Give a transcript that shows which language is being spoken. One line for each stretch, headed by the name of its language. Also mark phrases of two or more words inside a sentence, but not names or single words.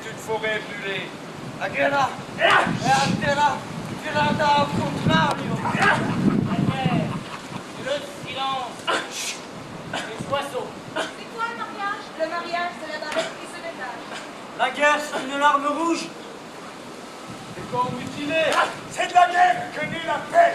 French: forêt brûlée.
Italian: La guerra è altera tirata al contrario.
French: La guerre, le silence, les oiseaux. C'est quoi le mariage? Le mariage, c'est la barrette qui se détache. La guerre, c'est une larme rouge. Des corps mutilés. C'est de la guerre que naît la paix.